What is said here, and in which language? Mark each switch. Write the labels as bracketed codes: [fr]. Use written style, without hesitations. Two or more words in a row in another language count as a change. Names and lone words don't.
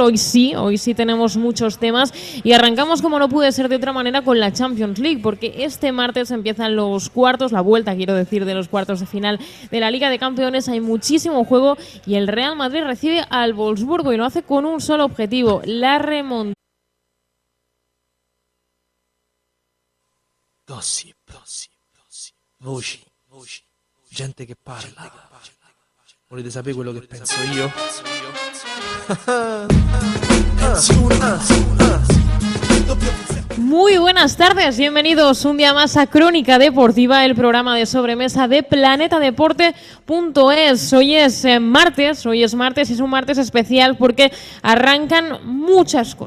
[es] Hoy sí tenemos muchos temas y arrancamos, como no puede ser de otra manera, con la Champions League, porque este martes empiezan los cuartos, la vuelta, quiero decir, de los cuartos de final de la Liga de Campeones. Hay muchísimo juego y el Real Madrid recibe al Wolfsburgo y lo hace con un solo objetivo, la remontada. [it] Gossip, voci, gente che parla. Volete sapere quello che penso io? [es] Muy buenas tardes, bienvenidos un día más a Crónica Deportiva, el programa de sobremesa de planetadeporte.es. Hoy es martes y es un martes especial porque arrancan muchas cosas.